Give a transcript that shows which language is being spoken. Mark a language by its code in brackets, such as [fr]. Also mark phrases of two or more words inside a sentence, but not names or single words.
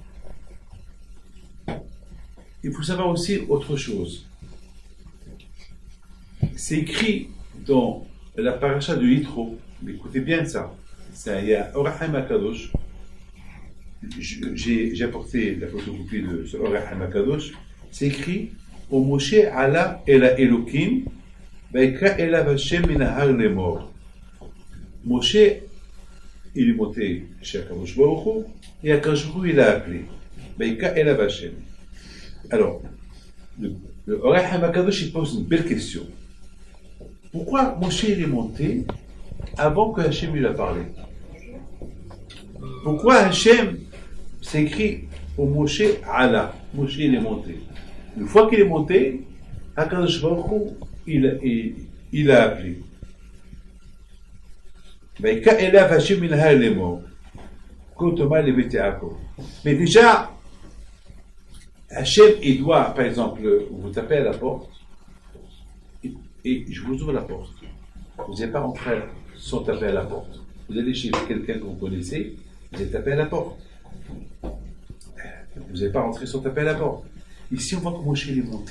[fr] Il faut savoir aussi autre chose. C'est écrit dans la paracha de Yitro, mais écoutez bien ça. Il y a Orachem Akadosh. J'ai apporté la photocopie de ce Orachem Akadosh. C'est écrit [he] ומשה עלה אל האלוקים, ויקרא אליו השם מן ההר לאמר. [fr] Moshe, il est monté chez [he] הקדוש ברוך הוא, [fr] et [he] הקדוש ברוך הוא [fr] il a appelé [he] ויקרא אליו השם. [fr] Alors, le Orachem Akadosh il pose une belle question. Pourquoi Moshe il est monté avant que Hashem lui a parlé? Pourquoi Hashem, c'est écrit [he] ומשה עלה, [fr] Moshe il est monté. Une fois qu'il est monté, [he] הקדוש ברוך הוא, [fr] il a appelé. [he] ויקרא אליו השם מן ההר לאמר. כה תאמר לבית יעקב. [fr] Mais déjà, Hachem, il doit, par exemple, vous tapez à la porte, et je vous ouvre la porte. Vous n'êtes pas rentré sans taper à la porte. Vous allez chez quelqu'un que vous connaissez, vous allez taper à la porte. Vous n'allez pas rentrer sans taper à la porte. Ici, on voit que Moshe est monté.